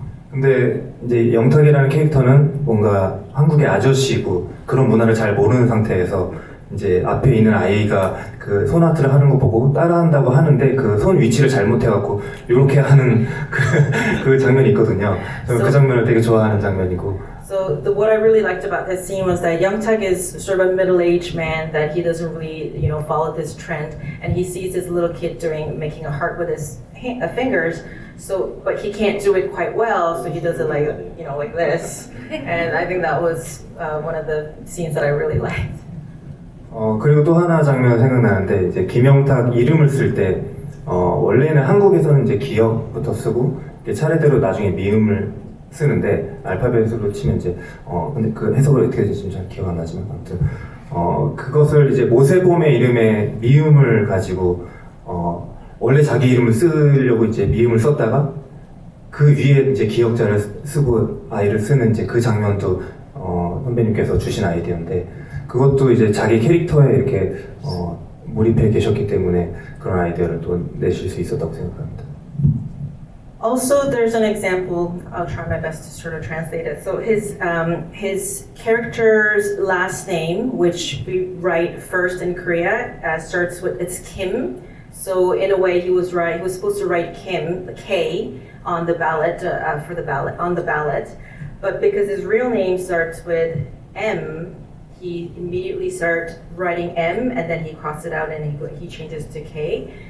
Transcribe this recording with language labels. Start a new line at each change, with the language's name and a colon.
Korean: 근데 이제 영탁이라는 캐릭터는 뭔가 한국의 아저씨고 그런 문화를 잘 모르는 상태에서 이제 앞에 있는 아이가 그 손아트를 하는 거 보고 따라한다고 하는데 그 손 위치를 잘못해갖고 이렇게 하는 그 장면이 있거든요. 저는 그 장면을 되게 좋아하는 장면이고.
English: So what I really liked about this scene was that Young Tak is sort of a middle-aged man that he doesn't really, follow this trend, and he sees this little kid making a heart with his fingers. So, but he can't do it quite well, so he does it like this. And I think that was one of the scenes that I really liked.
Korean: 그리고 또 하나 장면 생각나는데 이제 김영탁 이름을 쓸 때 원래는 한국에서는 이제 기역부터 쓰고 차례대로 나중에 미음을 쓰는데 알파벳으로 치면 이제 근데 그 해석을 어떻게 될지 잘 기억 안 나지만 아무튼 그것을 이제 모세봄의 이름에 미음을 가지고 원래 자기 이름을 쓰려고 이제 미음을 썼다가 그 위에 이제 기역자를 쓰고 아이를 쓰는 이제 그 장면도 선배님께서 주신 아이디어인데 그것도 이제 자기 캐릭터에 이렇게 몰입해 계셨기 때문에 그런 아이디어를 또 내실 수 있었다고 생각합니다.
English: Also, there's an example. I'll try my best to sort of translate it. So his character's last name, which we write first in Korea, starts with it's Kim. So in a way, he was supposed to write Kim, the K, on the ballot on the ballot, but because his real name starts with M, he immediately starts writing M, and then he crosses it out and he changes to K.